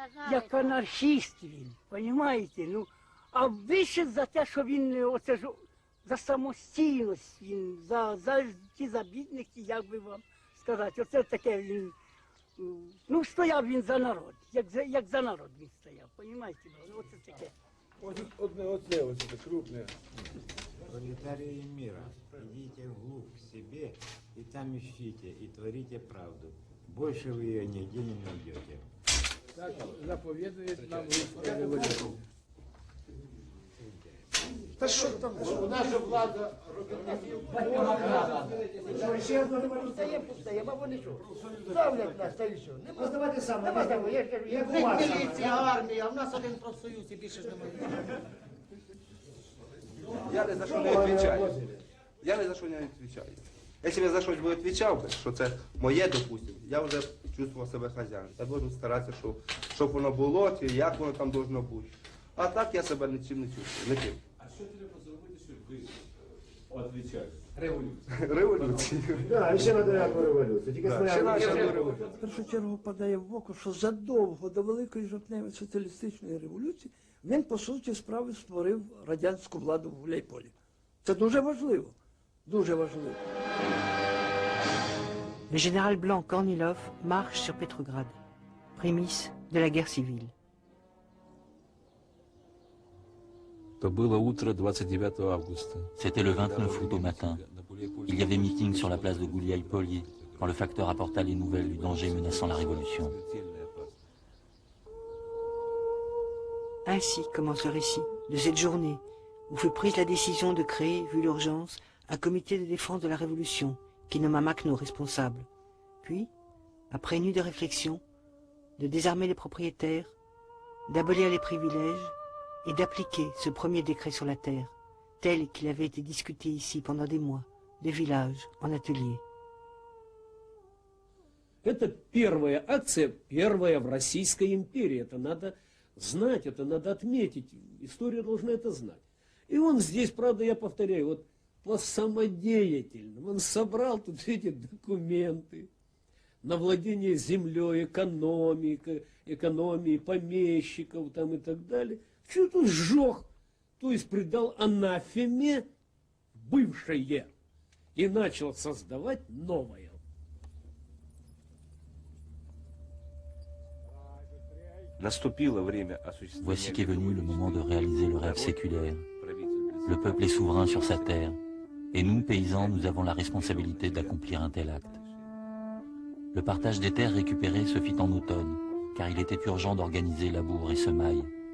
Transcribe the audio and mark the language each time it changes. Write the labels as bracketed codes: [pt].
[uk] Як анархіст він, розумієте? Ну, а більше за те, що він оце ж за самостійність, він за ті забідники, як би вам сказати, оце таке він, ну, стояв він за народ, як за народ він стояв, розумієте? Оце таке. Оце крупне. [ru] Пролетарии мира, идите вглубь к себе и там ищите, и творите правду. Больше вы ее нигде не найдете. [uk] Так заповідують нам русська революція. Та що там? Наша влада Ще одна революція є пуста, я бабу не чув. Ставлять нас, та й що. Не поставати сам, не поставити, я кажу, як у вас. Міліція, армія, а в нас один профсоюз і більше ж немає. [ru] Я ни за что не отвечаю. Я ни за что не отвечаю. [uk] Если я за щось би відповідав, що це моє, допустим, я вже чувствував себе хазяїном. Я должен старатися, щоб воно було, чи як воно там должно бути. А так я себе нічим не чувствую. А що треба зробити, щоб ви відповідали? Революцію. Революцію. Так, ще на деяку революцію. Тільки В першу чергу падає в око, що задовго до Великої жовтневої соціалістичної революції він, по суті справи, створив радянську владу в Гуляйполі. Це дуже важливо. Дуже важливо. [fr] Le général blanc Kornilov marche sur Petrograd, prémisse de la guerre civile. [ru] То было утро 29 августа. [fr] C'était le 29 août au matin. Il y avait meeting sur la place de Gouliaï-Polye quand le facteur apporta les nouvelles du danger menaçant la révolution. Ainsi commence le récit de cette journée où fut prise la décision de créer, vu l'urgence, un comité de défense de la Révolution qui nomma Makhno responsable. Puis, après une nuit de réflexion, de désarmer les propriétaires, d'abolir les privilèges et d'appliquer ce premier décret sur la terre, tel qu'il avait été discuté ici pendant des mois, de village en atelier. [ru] Это первая акция, первая в Российской империи. Это надо знать, это надо отметить. История должна это знать. И он здесь, правда, я повторяю, вот по самодеятельному. Он собрал тут эти документы на владение землей, экономией помещиков там и так далее. Все тут сжег, то есть придал анафеме бывшее и начал создавать новое. Наступило время осуществления. [fr] Voici qu'est venu le moment de réaliser le rêve séculaire. Le peuple est souverain sur sa terre, et nous, paysans, nous avons la responsabilité d'accomplir un tel acte. Le partage des terres récupérées se fit en automne, car il était urgent d'organiser labour et semailles.